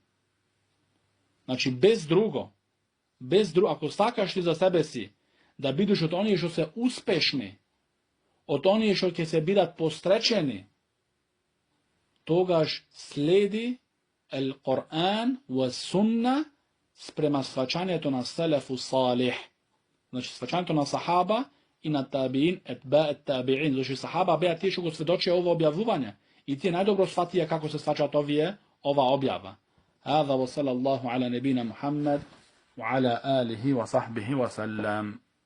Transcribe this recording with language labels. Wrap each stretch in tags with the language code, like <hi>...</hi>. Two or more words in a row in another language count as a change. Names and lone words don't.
<mk>Значи без друго, ако сакаш ти за себе си да бидеш од оние што се успешни, од оние што ќе се бидат постречени, тогаш следи</mk> <ar>القرآن والسنة</ar> <mk>спрема сваќањето на</mk> <ar>السلف الصالح.</ar> <mk>Znači, сваќан то на сахаба и на табиин,</mk> <ar>أتباع التابعين.</ar> <mk>Значи, сахаба бија ти што го сведоче ово објавување. И ти најдобро сфатије како се сваќат ова објава.</mk> <ar>هذا وصلى الله على نبينا محمد وعلى آله وصحبه وسلم.</ar>